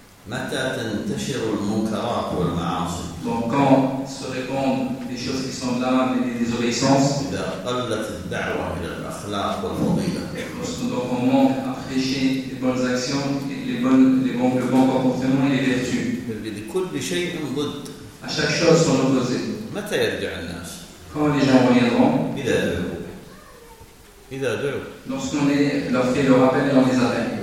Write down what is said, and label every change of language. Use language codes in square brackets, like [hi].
[ar] متى تنتشر المنكرات والمعاصي؟ [fr] Donc quand se répandent des choses qui sont blâmables et des désobéissances. [ar] إذا قلت الدعوة إلى الأخلاق والفضيلة. [fr] Lorsqu'on commence à prêcher les bonnes actions et le bon comportement et les vertus. [ar] بكل شيء ضد. [fr] À chaque chose son opposé. [ar] متى يرجع الناس؟ [fr] Quand les gens reviendront. [ar] إذا دعوا. إذا دعوا. [fr] Lorsqu'on leur fait le rappel et on les appelle.